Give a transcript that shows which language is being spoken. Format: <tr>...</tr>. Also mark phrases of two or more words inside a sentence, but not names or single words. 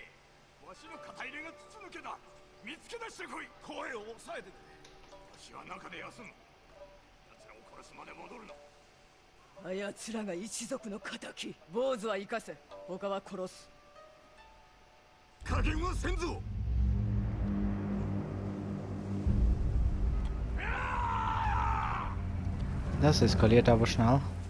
<ja>わしの肩入れが筒抜けだ。見つけ出してこい。な。声を抑えてくれ。わしは中で休む。奴らを殺すまで戻るな。あやつらが一族の敵。坊主は生かせ、他は殺す。加減はせんぞ。</ja> <de>Das eskaliert aber schnell.</de>